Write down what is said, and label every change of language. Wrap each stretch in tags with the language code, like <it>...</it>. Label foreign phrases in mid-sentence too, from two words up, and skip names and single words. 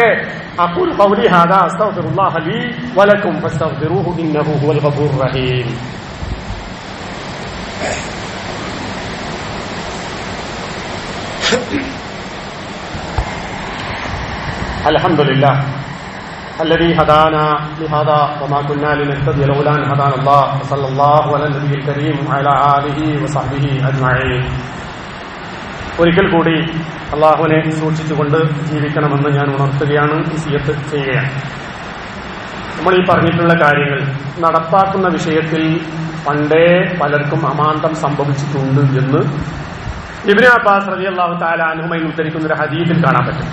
<ar>أقول قولي هذا أستغفر الله لي ولكم فاستغفروه إنه هو الغفور الرحيم. الحمد لله الذي هدانا لهذا وما كنا لنهتدي لولا أن هدانا الله صلى الله على النبي الكريم وعلى آله وصحبه أجمعين.</ar> <ml>ഒരിക്കൽ കൂടി അള്ളാഹുവിനെ സൂക്ഷിച്ചുകൊണ്ട് ജീവിക്കണമെന്ന് ഞാൻ ഉണർത്തുകയാണ്, വസിയ്യത്ത് ചെയ്യുകയാണ്. നമ്മൾ ഈ പറഞ്ഞിട്ടുള്ള കാര്യങ്ങൾ നടപ്പാക്കുന്ന വിഷയത്തിൽ പണ്ടേ പലർക്കും അമാന്തം സംഭവിച്ചിട്ടുണ്ട് എന്ന് ഇബ്നു അബ്ബാസ്</ml> <ar>رضي الله تعالى عنهما</ar> <ml>ഉദ്ധരിക്കുന്ന ഒരു ഹദീസിൽ കാണാൻ പറ്റും.</ml>